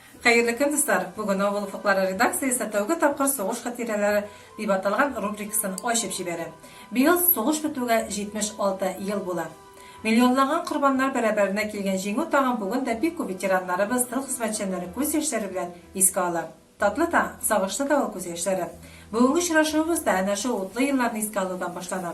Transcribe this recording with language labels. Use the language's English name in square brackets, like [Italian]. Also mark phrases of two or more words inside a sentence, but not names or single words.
[Tatar] Hayırlı kün dostlar. Bugün Avul Ufukları redakциясы тәүге тапкыр сугыш хатирәләре дип аталган рубрикасын ачып җибәрә. Быел сугыш бетүгә 76 ел була. Миллионлаган корбаннар бәрабәренә килгән җиңү тагын бүгін дә бик күп ветераннарыбыз, тыл хезмәтчәннәре күз яшьләре белән искә ала. Татлы да, сагышлы да ул күз яшьләре. Бүгенге очрашуыбыз да әнә шу утлы елларны искә алудан башлана.